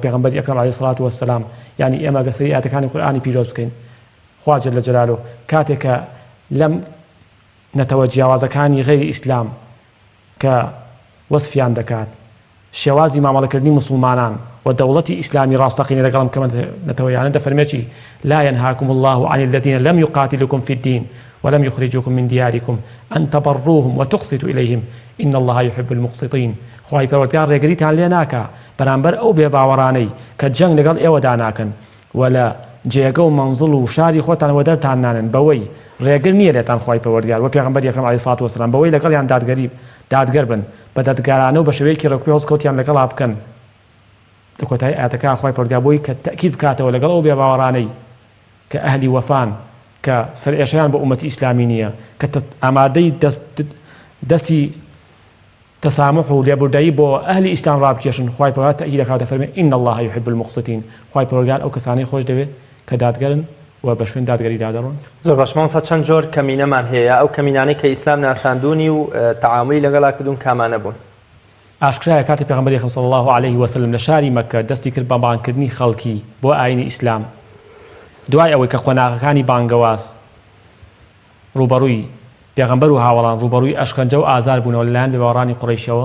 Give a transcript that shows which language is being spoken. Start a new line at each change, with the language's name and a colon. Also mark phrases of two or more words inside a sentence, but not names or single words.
Central Kurdish: پێغەمبەری ئەکرەم
Arabic: عەلەیهی سەڵات وەسەلام
Central Kurdish: یعنی ئێمە گەسەری ئاەتەکانی قورئانی پیرۆز بکەین خوا
Arabic: جل جلاله
Central Kurdish: کاتێک کە لەم نەتەوە جیاوازەکانی غەیری ئیسلام کە وەسفیان دەکات شێوازی مامەڵەکردنی موسڵمانان و دەوڵەتی ئیسلامی ڕاستەقینە لەگەڵم کەمە نەتەوەیانە دەفەرمێکی
Arabic: لا ينهاكم الله عن الذين لم يقاتلوكم في الدين ولم يخرجوكم من دياركم أن تبروهم وتقسطوا إليهم إن الله يحب المقسطين
Central Kurdish: خواهی پەروەردگار ڕێگریتان لێ ناکا بەرامبەر ئەو بێباوەڕانەی کە جەنگ لەگەڵ ئێوەدا ناکەن و لە جێگە و مەنزڵ و شاری خۆتانەوە دەرتان نانن بەوەی ڕێگر نییە لێتان خواهی پەروەردگار و پێغەمبەر ئەکرەم
Arabic: عەلەیهی سڵاتو وەسەلام
Central Kurdish: بەوەی لەگەڵیان دادگەر بن بە دەدگارانە و بە شێوەیەکی ڕێکوپێ هەڵسکەوتیان لەگەڵا بکەن لە کۆتایی ئاەتەکە خواهی پەروەردگار بۆی کە تەئکید بکاتەوە لەگەڵ ئەو بێباوەڕانەی کە ئەهلی وەفان کە سەرئێشەیان بە ئومەتی ئیسلامی نییە کە ئامادەی دەستی تسامح و لێبوردایی بۆ ئەهلی ئیسلام ڕابکێشن خواهی پەروەردگار تەئکید دەکات دەفەرمێ
Arabic: إن الله يحب المقسطين
Central Kurdish: خواهی پەروەردگار ئەو کەسانەی خۆش دەوێت کە دادگەرن و بە شوێن دادگەری دادەڕۆن. زۆر باش مامۆستا چەند جۆر کەمینەمان هەیە ئەو کەمینانەی کە ئیسلام ناساندوونی و تەعاملی لەگەڵا کردوون کامانە بوون. ئاشکرایە کاتی پێغەمبەری
Arabic: صلی الله عليه وسلم
Central Kurdish: لە شاری مەککە دەستی کرد بە بانگکردنی خەڵکی بۆ ئاینی ئیسلام دوای ئەوەی کە قۆناغەکانی بانگەواز ڕوبەڕووی پێغەمبەر و هاوڵان ڕوبەڕووی ئەشکەنجە و ئازار بوونەوە لەلایەن بێباوەڕانی قوڕەیشەوە